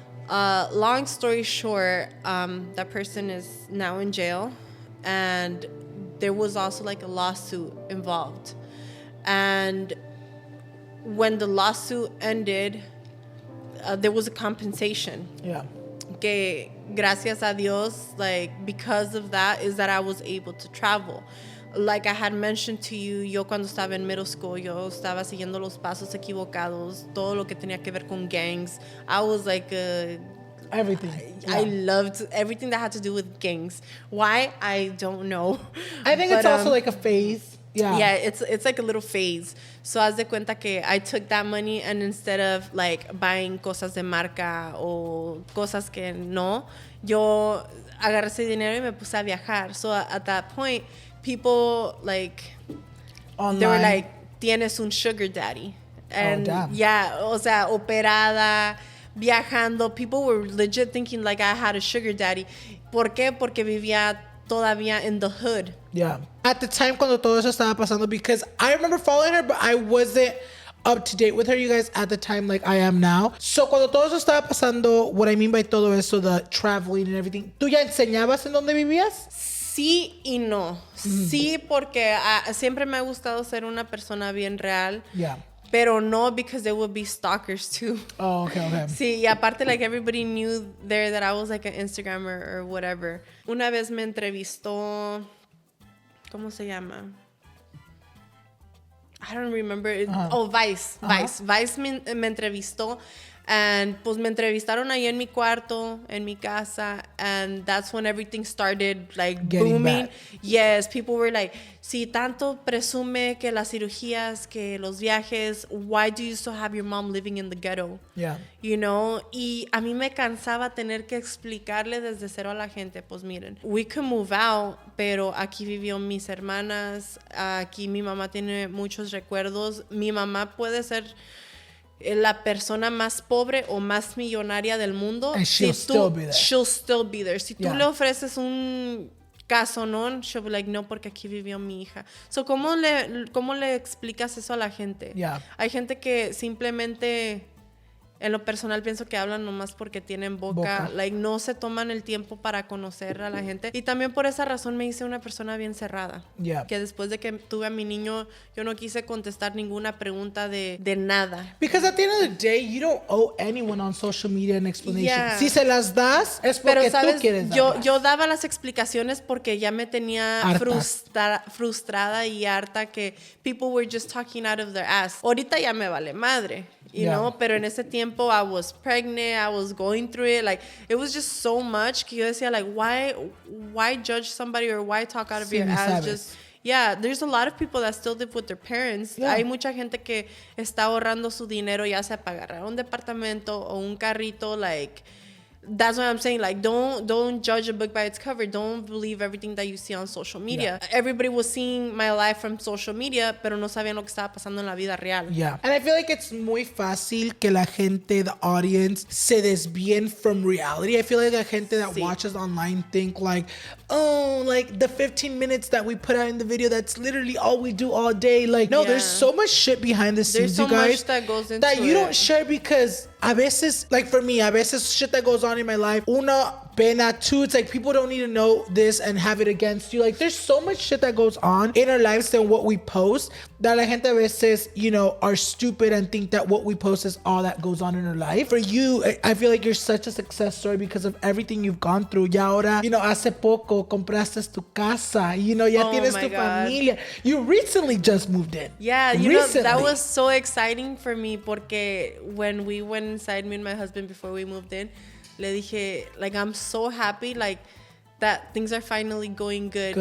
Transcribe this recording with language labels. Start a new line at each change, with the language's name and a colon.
English: Long story short, that person is now in jail, and there was also like a lawsuit involved. And when the lawsuit ended, there was a compensation. Yeah.
Spanish: Que gracias a Dios,
English: like, because of that is that I was able to travel. Like I had mentioned to you,
Spanish: yo cuando estaba en middle school, yo estaba siguiendo los pasos equivocados, todo lo que tenía que ver con gangs.
English: I was like everything. I loved everything that had to do with gangs. Why? I don't know. I think it's also like a phase. Yeah, it's like a little phase.
Spanish: So haz de cuenta que
English: I took that money, and instead of like buying
Spanish: cosas de marca o cosas que no, yo agarré ese dinero y me puse a viajar.
English: So at that point, people like online, they were like,
Spanish: tienes un sugar daddy. And o sea, operada, viajando.
English: People were legit thinking like I had a sugar daddy.
Spanish: ¿Por qué? Porque vivía todavía
English: in the hood. Yeah. At the time
Spanish: cuando todo eso estaba pasando,
English: because I remember following her, but I wasn't up to date with her, you guys, at the time like I am now.
Spanish: So cuando todo eso estaba pasando,
English: what I mean by
Spanish: todo eso,
English: the traveling and everything,
Spanish: ¿tú ya enseñabas en dónde vivías? Sí y no. Sí, porque siempre me ha gustado ser una persona bien real.
English: Yeah.
Spanish: Pero no,
English: because there would be stalkers too. Oh, okay.
Spanish: Sí, y aparte,
English: like, everybody knew there that I was like an Instagrammer or whatever.
Spanish: Una vez me entrevistó, ¿cómo se llama?
English: I don't remember. Vice. Vice
Spanish: me entrevistó. And pues me entrevistaron ahí en mi cuarto, en mi casa,
English: and that's when everything started like getting booming. Back.
Spanish: Yes, people were like, si tanto presume que las cirugías, que los viajes,
English: why do you still have your mom living in the ghetto? Yeah.
Spanish: You know, y a mí me cansaba tener que explicarle desde cero a la gente, pues miren,
English: we could move out,
Spanish: pero aquí vivió mis hermanas, aquí mi mamá tiene muchos recuerdos, mi mamá puede ser la persona más pobre o más millonaria del mundo.
English: And she'll still be there. She'll still be there.
Spanish: Si tú le ofreces un casonón,
English: she'll be like,
Spanish: no, porque aquí vivió mi hija. So, ¿cómo le explicas eso a la gente?
English: Yeah.
Spanish: Hay gente que simplemente, en lo personal, pienso que hablan nomás porque tienen boca. Like, no se toman el tiempo para conocer a la gente. Y también por esa razón me hice una persona bien cerrada.
English: Yeah.
Spanish: Que después de que tuve a mi niño, yo no quise contestar ninguna pregunta de nada.
English: Because at the end of the day, you don't owe anyone on social media an explanation. Yeah.
Spanish: Si se las das, es porque pero, ¿sabes? Tú quieres darlas. Yo daba las explicaciones porque ya me tenía frustrada y harta que
English: people were just talking out of their ass.
Spanish: Ahorita ya me vale madre.
English: You know,
Spanish: pero en ese tiempo
English: I was pregnant, I was going through it, like it was just so much
Spanish: que yo decía
English: like why judge somebody or why talk out of your ass? Just there's a lot of people that still live with their parents.
Spanish: Hay mucha gente que está ahorrando su dinero ya sea para agarrar un departamento o un carrito,
English: like that's what I'm saying. Like, don't judge a book by its cover. Don't believe everything that you see on social media. Yeah. Everybody was seeing my life from social media,
Spanish: pero no sabían lo que estaba pasando en la vida real.
English: Yeah. And I feel like it's
Spanish: muy fácil que la gente,
English: the audience,
Spanish: se desvíen
English: from reality. I feel like
Spanish: la gente
English: that watches online think like, oh, like the 15 minutes that we put out in the video, that's literally all we do all day. Like, no, there's so much shit behind the scenes, you guys. There's so much that goes into that you don't share because
Spanish: a veces,
English: like for me, a veces shit that goes on in my life,
Spanish: uno pena.
English: Two, it's like people don't need to know this and have it against you. Like there's so much shit that goes on in our lives than what we post that
Spanish: la gente a veces,
English: you know, are stupid and think that what we post is all that goes on in our life. For you, I feel like you're such a success story because of everything you've gone through.
Spanish: Ya ahora, you know, hace poco compraste tu casa. You know, ya tienes tu familia.
English: You recently just moved in. Yeah, you know, that was so exciting for me
Spanish: porque
English: when we went inside, me and my husband, before we moved in, le dije, like, I'm so happy, like, that things are finally going good.